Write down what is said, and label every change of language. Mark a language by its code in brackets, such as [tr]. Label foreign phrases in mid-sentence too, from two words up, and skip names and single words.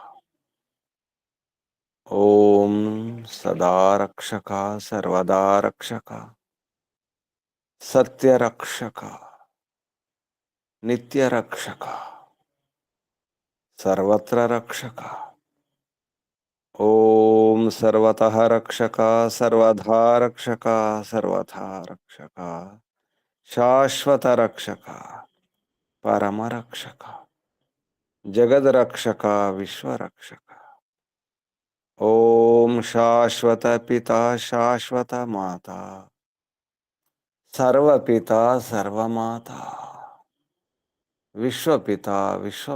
[sa] ఓం సదా రక్షక సర్వదా రక్షక సత్యరక్షక నిత్యరక్షక సర్వత్ర రక్షక. ओम सर्वतः रक्षक सर्वधा रक्षक सर्वथा रक्षक शाश्वत रक्षक परम रक्षक जगद रक्षक विश्व रक्षक ओम शाश्वत पिता शाश्वत माता सर्व पिता सर्व माता विश्व पिता विश्व